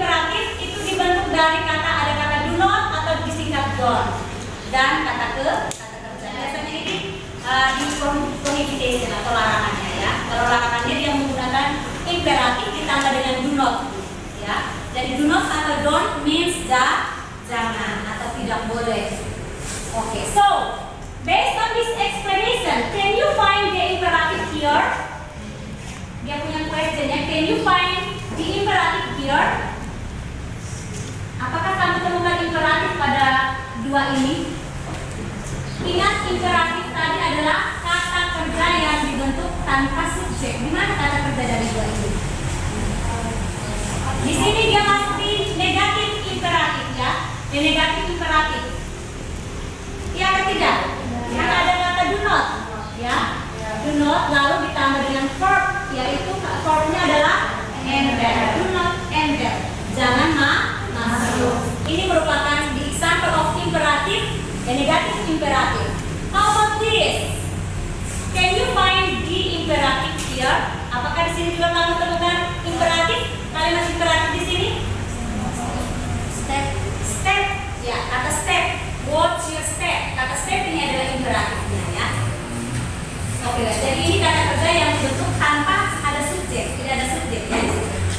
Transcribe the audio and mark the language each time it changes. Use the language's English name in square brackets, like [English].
[Indonesian] Imperatif itu dibentuk dari ada kata do not atau disingkat don't dan kata kerja. Biasanya ini di prohibition atau larangannya ya. Kalau larangannya dia menggunakan imperatif ditambah dengan do not ya. Jadi do not atau don't means jangan atau tidak boleh. [English] Okay, so based on this explanation, can you find the imperative here? [Indonesian] Dia punya question ya. [English] Can you find the imperative here? [Indonesian] Apakah kamu temukan imperatif pada dua ini? Ingat imperatif tadi adalah kata kerja yang dibentuk tanpa subjek. Di mana kata kerja dari dua ini? Di sini dia masuk di negatif imperatif ya. Di negatif imperatif. Iya atau tidak? Karena ada kata do not ya. Do not lalu ditambah dengan verb, yaitu verbnya adalah enter. [English] Do not enter. [Indonesian] Jangan masuk. Ini merupakan [English] the example of imperative [Indonesian] dan negatif imperatif. [English] How about this? Can you find the imperative here? [Indonesian] Apakah di sini juga kamu temukan imperatif? Kalimat imperatif di sini? Step. Ya, kata step. [English] Watch your step. [Indonesian] Kata step ini adalah imperatifnya ya. Oke, jadi ini kata kerja yang dibentuk tanpa ada subjek, tidak ada subjek ya di situ.